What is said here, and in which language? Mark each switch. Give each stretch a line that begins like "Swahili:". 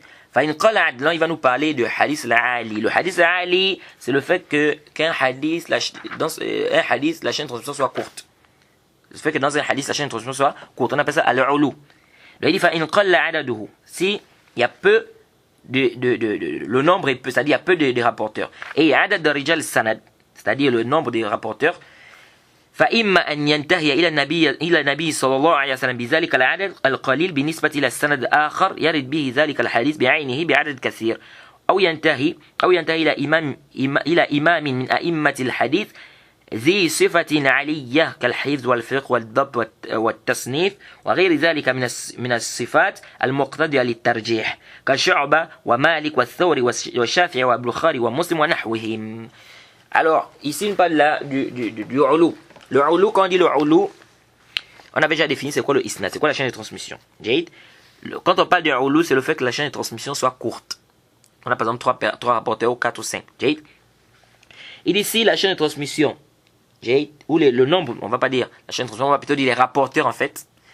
Arabic: Fa in qalla adaduhu,
French: il va nous parler de hadith al-ali. Le hadith al-ali, c'est le fait qu'un hadith, la chaîne de transmission soit courte. Le fait que dans un hadith, la chaîne de transmission soit courte. On appelle ça al-ulu. Il dit,
Arabic: fa in qalla adaduhu.
French: Si il y a peu le nombre est peu, c'est-à-dire il y a peu de rapporteurs. Et adad de rijal sanad, c'est-à-dire le nombre des rapporteurs,
Arabic: فإما أن ينتهي إلى النبي صلى الله عليه وسلم بذلك العدد القليل بالنسبة إلى السند آخر يرد به ذلك الحديث بعينه بعدد كثير أو ينتهي إلى إمام من أئمة الحديث ذي صفة علية كالحفظ والفقه والضبط والتصنيف وغير ذلك من الصفات المقتضية للترجيح كالشعبة ومالك والثوري والشافعي والبخاري ومسلم ونحوهم.
French: Alors, ici, on parle là du ulou. Le ulou, quand on dit le ulou, on avait déjà défini c'est quoi le isnad, c'est quoi la chaîne de transmission. Quand on parle du ulou, c'est le fait que la chaîne de transmission soit courte. On a par exemple 3 rapporteurs ou 4 ou 5. Et ici, la chaîne de transmission, ou le nombre, on va pas dire la chaîne de transmission, on va plutôt dire les rapporteurs en fait.